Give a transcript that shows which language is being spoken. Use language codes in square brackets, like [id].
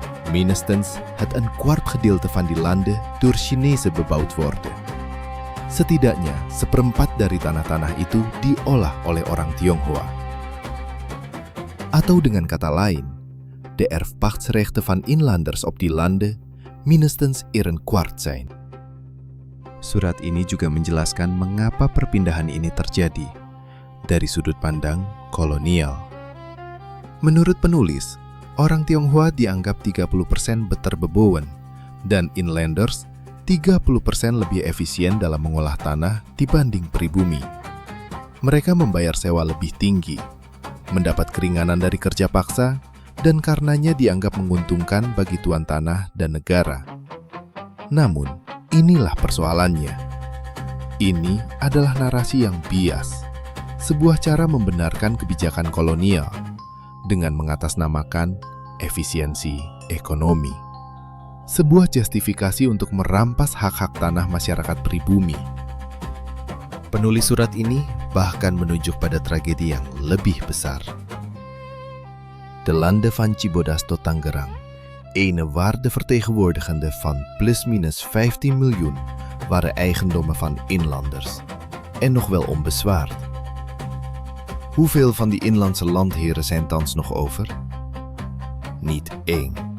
[nl] Minstens het een kwart gedeelte van die landen door Chinese bebouwd worden. [id] Setidaknya seperempat dari tanah-tanah itu diolah oleh orang Tionghoa. Atau dengan kata lain, [nl] de erfpachtsrechten van inlanders op die landen minstens een kwart zijn. [id] Surat ini juga menjelaskan mengapa perpindahan ini terjadi dari sudut pandang kolonial. Menurut penulis, orang Tionghoa dianggap 30% beterbebowen dan inlanders 30% lebih efisien dalam mengolah tanah dibanding pribumi. Mereka membayar sewa lebih tinggi, mendapat keringanan dari kerja paksa, dan karenanya dianggap menguntungkan bagi tuan tanah dan negara. Namun, inilah persoalannya. Ini adalah narasi yang bias, sebuah cara membenarkan kebijakan kolonial dengan mengatasnamakan efisiensi ekonomi. Sebuah justifikasi untuk merampas hak-hak tanah masyarakat pribumi. Penulis surat ini bahkan menunjuk pada tragedi yang lebih besar. [nl] De landen van Cibodas tot Tangerang, ene waarde vertegenwoordigende van plus-minus 15 miljoen, waren eigendommen van inlanders en nog wel onbezwaard. Hoeveel van die inlandse landheren zijn thans nog over? Niet één.